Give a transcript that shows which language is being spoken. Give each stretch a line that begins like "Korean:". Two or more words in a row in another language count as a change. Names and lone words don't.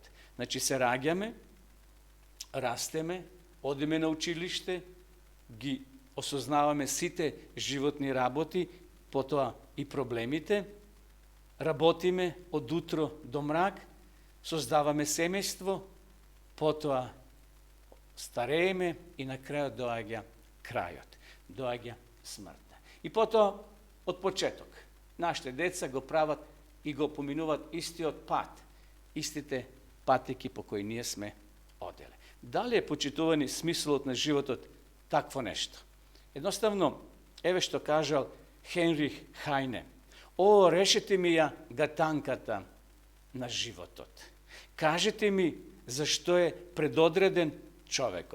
Macedonian: Значи се раѓаме, растеме, одиме на училиште, ги осознаваме сите животни работи, потоа и проблемите, работиме од утро до мрак, создаваме семејство, потоа старееме и на крајот доаѓа крајот, доаѓа смртта. И потоа од почеток нашите деца го прават и го поминуваат истиот пат, истите патеки по кои ние сме оделе. Да ли е почитувани смислот на животот такво нешто? Едноставно, ево што каже Heinrich Heine. О, решете ми ја гатанката на животот. Кажете ми зошто е предодреден човекот.